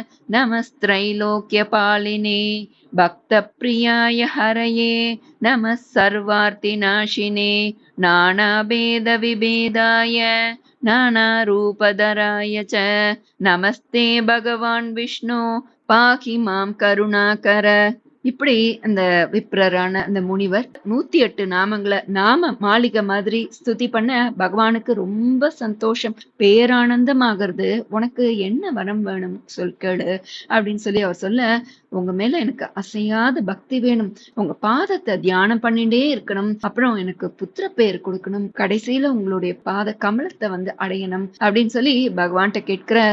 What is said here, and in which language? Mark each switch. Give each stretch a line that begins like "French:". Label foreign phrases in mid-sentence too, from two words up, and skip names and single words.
Sanskrit: नमस्त्रैलोक्यपालिने भक्तप्रियाय हरये नमः सर्वार्तिनाशिने नानाभेदविभेदाय नानारूपधराय च नमस्ते भगवान् विष्णु पाहि मां करुणाकर.
Tamil: இப்படி அந்த விப்ரரான அந்த முனிவர் 108 நாமங்களை நாம மாளிகை மாதிரி ஸ்துதி பண்ண பகவானுக்கு ரொம்ப சந்தோஷம், பேரானந்தமாகிறது. உனக்கு என்ன வரம் வேணும் சொல் கேளு அப்படின்னு சொல்லி அவர் சொல்ல, உங்க மேல எனக்கு அசையாத பக்தி வேணும், உங்க பாதத்தை தியானம் பண்ணிட்டே இருக்கணும், அப்புறம் எனக்கு புத்திர பேர் கொடுக்கணும், கடைசியில உங்களுடைய பாத கமலத்தை அடையணும் அப்படின்னு சொல்லி பகவான்கிட்ட கேட்கிறார்.